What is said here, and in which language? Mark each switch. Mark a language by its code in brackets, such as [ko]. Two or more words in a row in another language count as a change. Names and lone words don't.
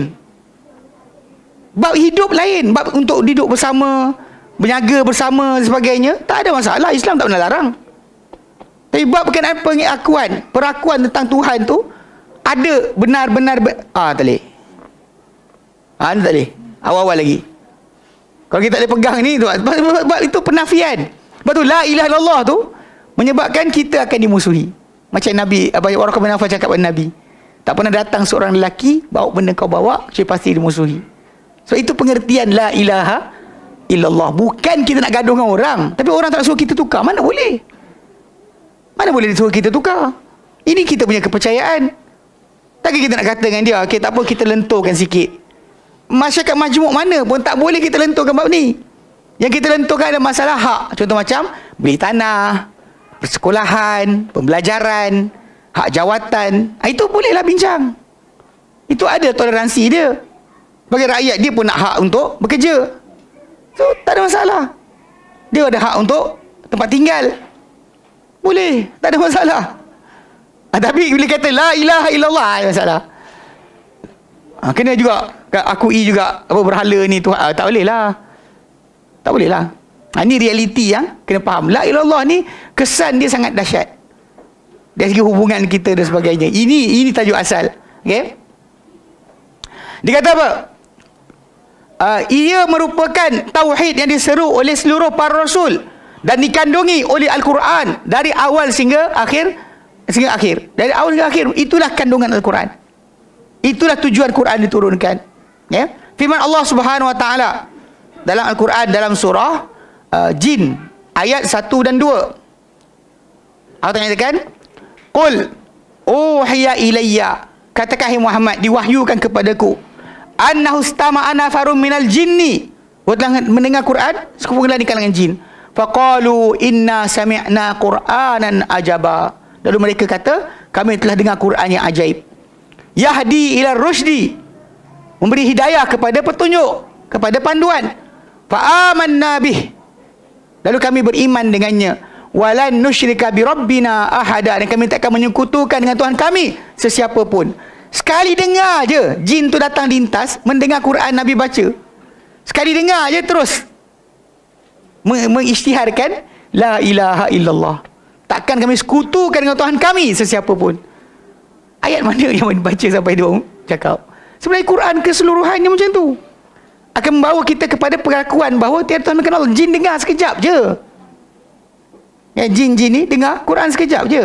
[ms] Bab hidup lain, bab untuk duduk bersama, berniaga bersama dan sebagainya, tak ada masalah. Islam tak pernah larang. Tapi bab berkenaan pengakuan, perakuan tentang Tuhan tu, ada benar-benar tak boleh. Ni tak boleh. Awal-awal lagi. Kalau kita tak boleh pegang ni, sebab itu penafian. Sebab tu [ar] لا إله إلا الله [ms] tu menyebabkan kita akan dimusuhi. Macam Nabi, orang bin Affan cakap pada Nabi, tak pernah datang seorang lelaki bawa benda kau bawa, dia pasti dimusuhi. So itu pengertian [ar] لا إله إلا الله. [ms] Bukan kita nak gaduh dengan orang, tapi orang tak suruh kita tukar. Mana boleh? Mana boleh suruh kita tukar? Ini kita punya kepercayaan. Takkan kita nak kata dengan dia, okey tak apa, kita lenturkan sikit. Masyarakat majmuk mana pun tak boleh kita lenturkan bab ni. Yang kita lenturkan ada masalah hak. Contoh macam beli tanah, persekolahan, pembelajaran, hak jawatan. Itu bolehlah bincang. Itu ada toleransi dia. Bagi rakyat, dia pun nak hak untuk bekerja. So, tak ada masalah. Dia ada hak untuk tempat tinggal. Boleh, tak ada masalah. Tapi bila kata [ar] لا إله إلا الله, [ms] ada masalah. Kena juga akui juga apa berhala ni tu, tak boleh lah. Tak boleh lah. Ini realiti yang kena faham. [ar] لا إله إلا الله [ms] ni kesan dia sangat dahsyat dari segi hubungan kita dan sebagainya. Ini tajuk asal. Okey. Dia kata apa? Ia merupakan tauhid yang diseru oleh seluruh para rasul dan dikandungi oleh Al-Quran dari awal sehingga akhir. Dari awal hingga akhir, itulah kandungan Al-Quran. Itulah tujuan Quran diturunkan. Ya. Firman Allah [ar] سبحانه وتعالى [ms] dalam Al-Quran dalam surah Jin ayat 1 dan 2. Allah mengatakan, [ar] "قل أوحي إلي." [ms] Katakan hai Muhammad, diwahyukan kepadaku, [ar] أنه استمع نفر من الجن. [ms] Telah mendengar Quran sekumpulan di kalangan jin. [ar] فقالوا إنا سمعنا قرآنا عجبا. [ms] Lalu mereka kata, kami telah dengar Quran yang ajaib. [ar] يهدي إلى الرشد, [ms] memberi hidayah kepada petunjuk, kepada panduan. [ar] فآمنا به, [ms] lalu kami beriman dengannya. [ar] ولن نشرك بربنا أحدا, [ms] dan kami tak akan menyekutukan dengan Tuhan kami sesiapa pun. Sekali dengar je jin tu datang lintas mendengar Quran Nabi baca. Sekali dengar je terus mengisytiharkan [ar] لا إله إلا الله. [ms] Takkan kami sekutukan dengan Tuhan kami sesiapa pun. Ayat mana yang dibaca sampai dia cakap? Sebenarnya Quran keseluruhannya macam tu. Akan membawa kita kepada pengakuan bahawa tiada Tuhan bukan Allah. Jin dengar sekejap je. Ya, jin-jin ni dengar Quran sekejap je.